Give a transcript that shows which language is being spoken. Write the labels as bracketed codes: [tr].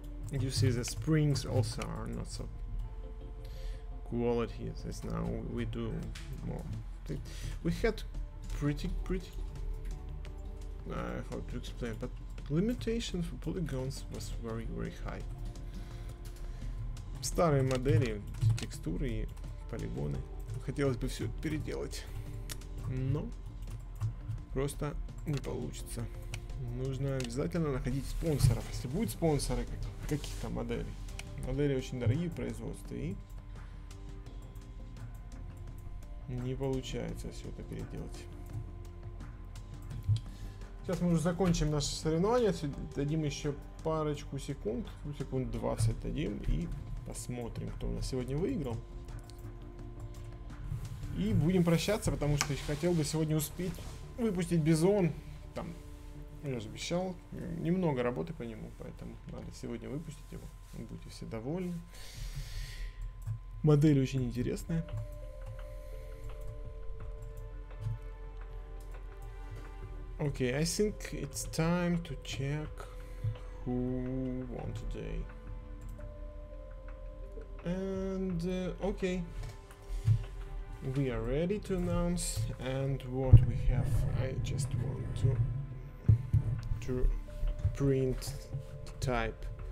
[en] You see the springs also are not so quality as now we do more. We had pretty how to explain, but limitation for polygons was very high. [ru] Старые модели, текстуры и полигоны. Хотелось бы все это переделать, но просто не получится. Нужно обязательно находить спонсоров. Если будут спонсоры каких-то моделей. Модели очень дорогие в производстве, и не получается все это переделать. Сейчас мы уже закончим наше соревнование. Дадим еще парочку секунд. Секунд 20 дадим и посмотрим, кто у нас сегодня выиграл. И будем прощаться, потому что хотел бы сегодня успеть выпустить Бизон. Там, я же обещал, немного работы по нему, поэтому надо сегодня выпустить его. Будете все довольны. Модель очень интересная. [en] Okay, I think it's time to check who won today. And okay, we are ready to announce, and what we have, I just want to print type.